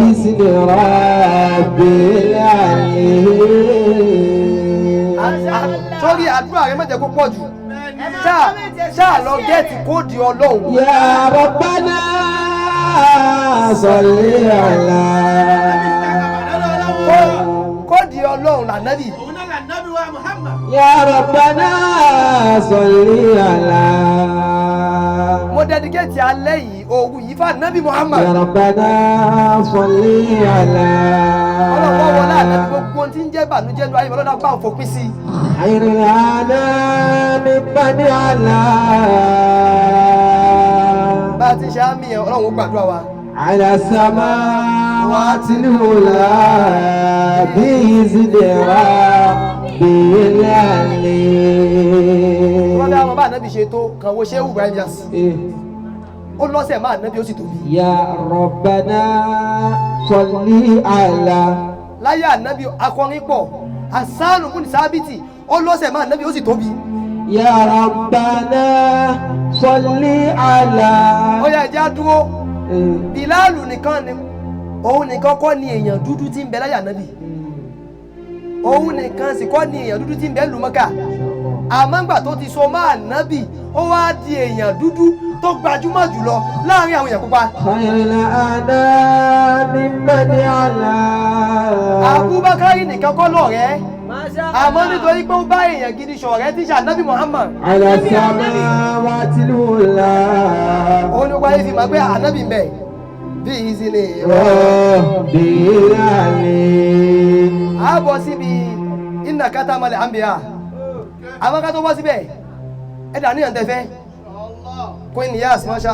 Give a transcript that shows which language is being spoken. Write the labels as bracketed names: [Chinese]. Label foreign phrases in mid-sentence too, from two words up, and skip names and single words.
[Arabic] بسم رب العالمين. [Yoruba] sórí àdúrà rẹ má jẹ́ kó pọ̀ jù ṣáà lọ gẹ́ẹ̀tì kóòdì ọlọ́run. [Arabic] يا ربنا صل على. [Yoruba] kóòdì ọlọ́run lànàbì. [Arabic] يا ربنا صل على. [Yoruba] mo dẹ́díkéètì alẹ́ yìí òwú yìí fún ànábì Muhammad. [Arabic] يا ربنا صل على. [Yoruba] ọlọ́wọ́ wọlé ànábì gbogbo tí ń jẹ́ ìbànújẹ́ ló ayé ọlọ́dà bá ń fòpin sí i. [Arabic] خير الأنام من علا. [Yoruba] bá a ti ṣe àmì ẹ̀ ọlọ́run ó gbàdúrà wa. [Arabic] على السماوات العلى. بإذن رب العالمين. [Yoruba] wọ́n dá wọn bá ànábì ṣe tó kàn wo Shehu Ibrahim Niass. ó lọ́sẹ̀ máa ànábì ó sì tóbi. [Arabic] يا ربنا صل على. [Yoruba] láyé ànábì akọrin pọ̀ Hassan ibn Sábìtì ó lọ́sẹ̀ máa ànábì ó sì tóbi. [Arabic] يا ربنا صل على. [Yoruba] ó yá ẹjẹ́ á dúró Bìláàlù nìkan ni òun nìkan kọ́ ni èèyàn dúdú tí ń bẹ láyé ànábì òun nìkan sì kọ́ ni èèyàn dúdú tí ń bẹ lù Mọ́kà àmọ́ ńgbà tó ti so máa ànábì ó wá di èèyàn dúdú tó gbajúmọ̀ jùlọ láàrin àwọn èèyàn pupa. [Arabic] خير الأنام من علا. [Yoruba] Abubakar nìkan kọ́ lọ̀rẹ́ àmọ́ nítorí pé ó bá èèyàn gidi ṣọ̀rẹ́ tí ṣànábì Muhammad. [Arabic] على السماوات العلى. [Yoruba] òun ni wáyé fi máa gbé ànábì ń bẹ bí ìzìlè [Arabic] رب العالمين. [Yoruba] àbọ̀ síbi iná kátàmọ́lẹ̀ àmbíyá àwọn ká tó bọ́ síbẹ̀ ẹ̀dà níyàn tẹ́fẹ́ Queen Niyas masha